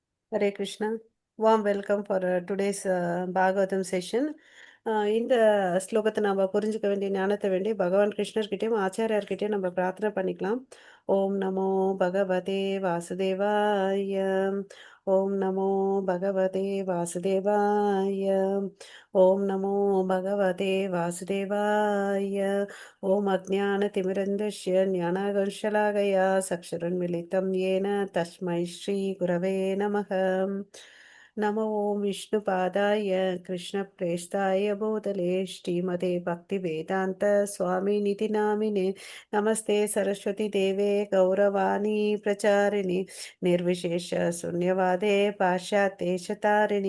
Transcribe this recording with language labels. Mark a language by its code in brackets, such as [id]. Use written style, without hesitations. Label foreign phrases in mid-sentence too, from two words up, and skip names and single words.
[en] Hare Krishna. Warm welcome for today's Bhagavatam session. [ta] இந்த ஸ்லோகத்தை நம்ம புரிஞ்சுக்க வேண்டிய ஞானத்தை வேண்டி பகவான் கிருஷ்ணர்கிட்டயும் ஆச்சாரியார்கிட்டயும் நம்ம பிரார்த்தனை பண்ணிக்கலாம். [sa] ॐ नमो भगवते वासुदेवाय. ॐ नमो भगवते वासुदेवाय. ॐ नमो भगवते वासुदेवाय. ॐ अज्ञानतिमिरान्धस्य ज्ञानाकर्षलाकया चक्षुरुन्मीलितम् येन तस्मै श्रीगुरवे नमः. नमो ॐ विष्णुपादाय कृष्णप्रेष्ठाय भूतले श्रीमते भक्तिवेदान्त स्वामिनिति नामिने नमस्ते सरस्वती देवे गौरवाणी प्रचारिणि निर्विशेष शून्यवादे पाश्चात्येशतारिणि